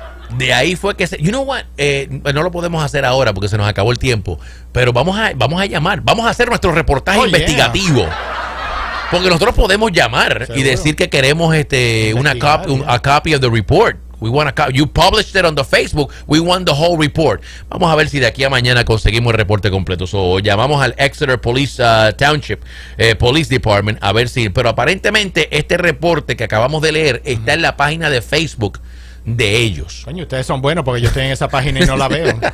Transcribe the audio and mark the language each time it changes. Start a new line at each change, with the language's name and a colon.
Spanish: De ahí fue que
English: you know what,
Spanish: no lo podemos hacer ahora porque se nos acabó el tiempo, pero vamos a llamar, vamos a hacer nuestro reportaje investigativo. Porque nosotros podemos llamar y decir que queremos
English: a copy of the report. We want a copy. You published it on the Facebook. We want the whole report.
Spanish: Vamos a ver si de aquí a mañana conseguimos el reporte completo. So, llamamos al Exeter Police Township Police Department a ver si. Pero aparentemente este reporte que acabamos de leer está en la página de Facebook de ellos. Coño, ustedes son buenos porque yo estoy en esa página y no la veo.